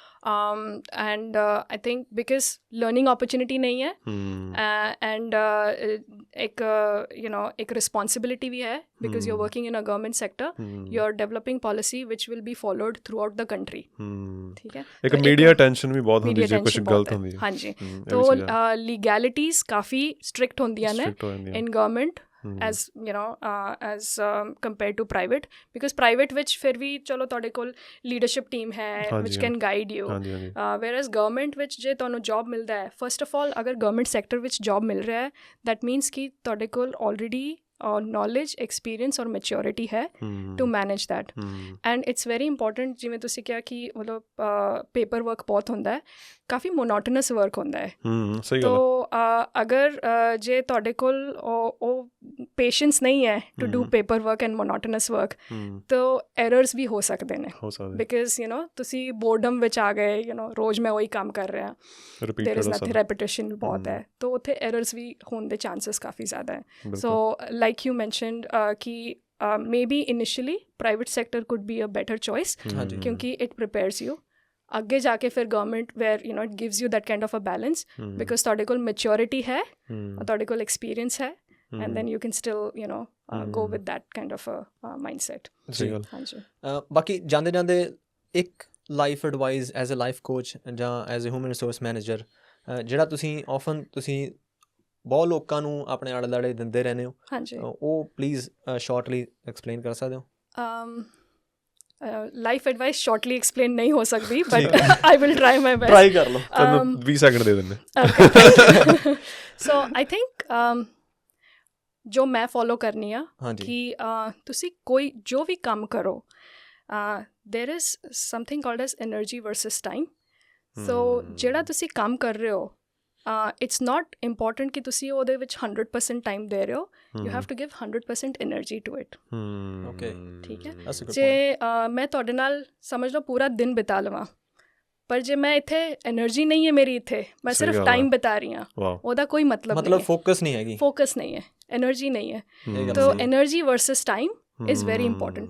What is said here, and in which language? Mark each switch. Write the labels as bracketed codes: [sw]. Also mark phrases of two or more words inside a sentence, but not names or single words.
[en] and I think because learning opportunity [pa] ਨਹੀਂ ਹੈ, ਐਂਡ ਇੱਕ ਰਿਸਪੋਂਸਿਬਿਲਿਟੀ ਵੀ ਹੈ, [en] because you are working in a government sector, you are developing policy which will be followed throughout the country, [pa] ਠੀਕ ਹੈ। ਇੱਕ ਮੀਡੀਆ ਅਟੈਂਸ਼ਨ ਵੀ ਬਹੁਤ ਹੁੰਦੀ ਜੇ ਕੁਛ ਗਲਤ ਹੁੰਦੀ ਹੈ, ਹਾਂਜੀ, ਤੋ ਲੀਗੈਲਿਟੀਜ਼ ਕਾਫੀ ਸਟ੍ਰਿਕਟ ਹੁੰਦੀਆਂ ਨੇ [en] in government as as compared to private, because private [pa] ਵਿੱਚ ਫਿਰ ਵੀ ਚਲੋ ਤੁਹਾਡੇ ਕੋਲ [en] leadership team [pa] ਹੈ [en] which can guide you, whereas government [pa] ਵਿੱਚ ਜੇ ਤੁਹਾਨੂੰ ਜੋਬ ਮਿਲਦਾ ਹੈ, [en] first of all [pa] ਅਗਰ [en] government sector [pa] ਵਿੱਚ ਜੋਬ ਮਿਲ ਰਿਹਾ ਹੈ, [en] that means [pa] ਕਿ ਤੁਹਾਡੇ ਕੋਲ [en] already knowledge, experience [pa] ਔਰ maturity ਹੈ [en] to manage that, and it's very important, [pa] ਜਿਵੇਂ ਤੁਸੀਂ ਕਿਹਾ ਕਿ ਮਤਲਬ [en] paper work [pa] ਬਹੁਤ ਹੁੰਦਾ ਹੈ, ਕਾਫੀ [en] monotonous work [pa] ਹੁੰਦਾ ਹੈ, ਤੋ ਅਗਰ ਜੇ ਤੁਹਾਡੇ ਕੋਲ ਉਹ ਪੇਸ਼ੈਂਸ ਨਹੀਂ ਹੈ [en] to do paper work and monotonous work, [pa] ਤੋ ਐਰਰਸ ਵੀ ਹੋ ਸਕਦੇ ਨੇ, ਬਿਕਾਜ਼ ਤੁਸੀਂ ਬੋਰਡਮ ਵਿੱਚ ਆ ਗਏ, ਰੋਜ਼ ਮੈਂ ਉਹੀ ਕੰਮ ਕਰ ਰਿਹਾ, [en] there is nothing, [pa] ਰੈਪੀਟੇਸ਼ਨ ਬਹੁਤ ਹੈ, ਤੋ ਉੱਥੇ ਐਰਰਸ ਵੀ ਹੋਣ ਦੇ ਚਾਂਸਸ ਕਾਫੀ ਜ਼ਿਆਦਾ ਹੈ। [en] so like you mentioned कि maybe initially private sector could be a better choice, क्योंकि it prepares you [pa] ਅੱਗੇ ਜਾ ਕੇ ਫਿਰ ਗਵਰਨਮੈਂਟ [en] where it gives you that kind of a balance, because [pa] ਤੁਹਾਡੇ ਕੋਲ maturity ਹੈ, ਤੁਹਾਡੇ ਕੋਲ experience ਹੈ, [en] and then you can still go with that kind of a mindset. [pa] ਹਾਂਜੀ ਬਾਕੀ ਜਾਂਦੇ ਇੱਕ [en] life advice as a life coach [pa] ਜਾਂ [en] as a human resource manager [pa] ਜਿਹੜਾ ਤੁਸੀਂ ਆਫਨ ਤੁਸੀਂ ਬਹੁਤ ਲੋਕਾਂ ਨੂੰ ਆਪਣੇ ਆਲੇ ਦੁਆਲੇ ਦਿੰਦੇ ਰਹਿੰਦੇ ਹੋ, ਹਾਂਜੀ, ਉਹ ਪਲੀਜ਼ [en] shortly explain [pa] ਕਰ ਸਕਦੇ ਹੋ? [en] life advice shortly explain [pa] ਨਹੀਂ ਹੋ ਸਕਦੀ, [en] but I will try my best. [pa] ਟਰਾਈ ਕਰ ਲਓ, ਤੁਹਾਨੂੰ 20 ਸੈਕਿੰਡ ਦੇ ਦਿੰਦੇ। [en] so I think [pa] ਜੋ ਮੈਂ ਫੋਲੋ ਕਰਨੀ ਆ ਕਿ ਤੁਸੀਂ ਕੋਈ ਜੋ ਵੀ ਕੰਮ ਕਰੋ, [en] there is something called as energy versus time. [pa] So ਜਿਹੜਾ ਤੁਸੀਂ ਕੰਮ ਕਰ ਰਹੇ ਹੋ, [en] it's not important [pa] ਕਿ ਤੁਸੀਂ ਉਹਦੇ ਵਿੱਚ 100% time ਦੇ ਰਹੇ ਹੋ, [en] you have to give 100% energy to it. Okay, [pa] ਠੀਕ ਹੈ। ਜੇ ਮੈਂ ਤੁਹਾਡੇ ਨਾਲ ਸਮਝ ਲਓ ਪੂਰਾ ਦਿਨ ਬਿਤਾ ਲਵਾਂ, ਪਰ ਜੇ ਮੈਂ ਇੱਥੇ એનર્ਜੀ ਨਹੀਂ ਹੈ ਮੇਰੀ, ਇੱਥੇ ਮੈਂ ਸਿਰਫ ਟਾਈਮ ਬਿਤਾ ਰਹੀ ਹਾਂ, ਉਹਦਾ ਕੋਈ ਮਤਲਬ ਫੋਕਸ ਨਹੀਂ ਹੈਗੀ, ਫੋਕਸ ਨਹੀਂ ਹੈ, એનર્ਜੀ ਨਹੀਂ ਹੈ। [en] ਤਾਂ energy versus time is very important.